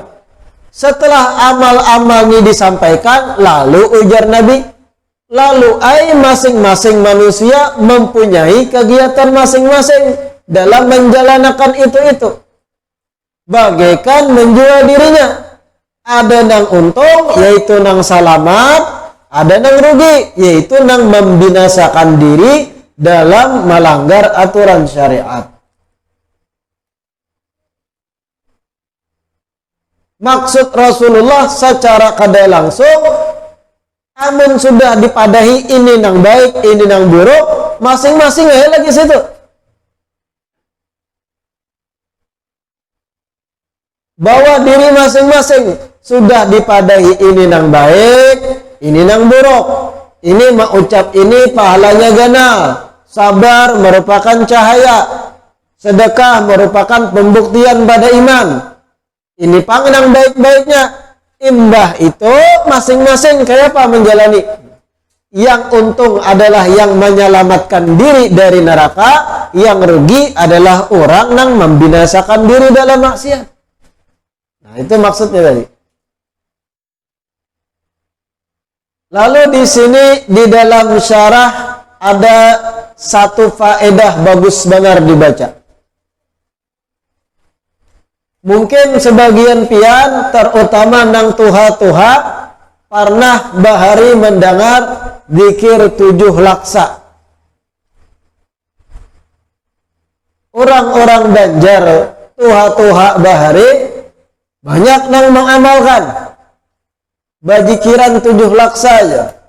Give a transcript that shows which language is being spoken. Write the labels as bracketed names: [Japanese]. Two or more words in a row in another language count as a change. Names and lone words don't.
[Indonesian] Setelah amal-amal ini disampaikan, lalu ujar Nabi, lalu masing-masing manusia mempunyai kegiatan masing-masing dalam menjalankan itu. Bagaikan menjual dirinya. [Banjar] Ada nang untung, yaitu nang salamat. Ada nang rugi, yaitu nang membinasakan diri dalam melanggar aturan syariat. Maksud Rasulullah secara kada langsung, amun sudah dipadahi ini nang baik, ini nang buruk, masing-masing ya lagi situ. Bahwa diri masing-masing sudah dipadahi ini nang baik, ini nang buruk. Ini mengucap ini pahalanya ganal. [Indonesian] Sabar merupakan cahaya. Sedekah merupakan pembuktian pada iman. [Banjar] Ini pangenang baik-baiknya. Imbah itu masing-masing kayak apa menjalani. [Indonesian] Yang untung adalah yang menyelamatkan diri dari neraka. Yang rugi adalah orang yang membinasakan diri dalam maksiat. Nah, itu maksudnya tadi. Lalu di sini di dalam syarah ada satu faedah bagus benar dibaca. [Banjar] Mungkin sebagian pian, terutama nang tuha-tuha, pernah bahari mendengar zikir 7 laksa. Orang-orang Banjar, tuha-tuha bahari, banyak nang mengamalkan bajikiran 7 laksa aja.